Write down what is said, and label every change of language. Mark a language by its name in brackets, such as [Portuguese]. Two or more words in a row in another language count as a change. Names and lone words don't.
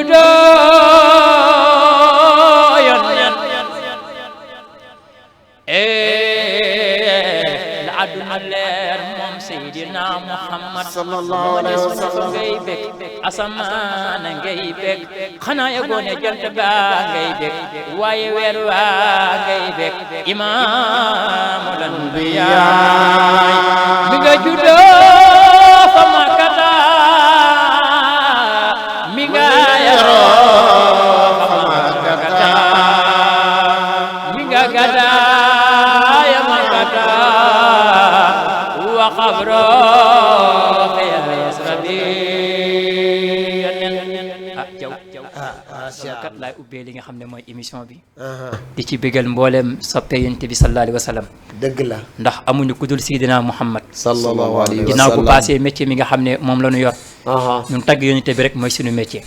[Wolof] juddoo yoon aduna leer moom Seydina Muhammad [Arabic] صلى الله عليه وسلم [Wolof] ngay bég asamaan ngay bég xanaa yëgoo ne jant baa ngay bég waaye weer waa ngay bég [Arabic] إمام الأنبياء [Wolof] mi nga juddoo fa Makkata mi nga yaroo fa Makkata mi nga gàddaay Makkata [Arabic] وخبره في الاسربي [Wolof] kat laay ubbee li nga xam ne mooy émission bi di ci bégal mboolem soppe yonent bi [Arabic] صلى الله عليه وسلم [Wolof] dëgg la ndax amuñu ku dul Seydina Muhammad [Arabic] صلى الله عليه وسلم [Wolof] ginnaaw bu [French] passé métier [Wolof] mi nga xam ne moom la ñu yor ñun tagg yonent bi rek mooy suñu métier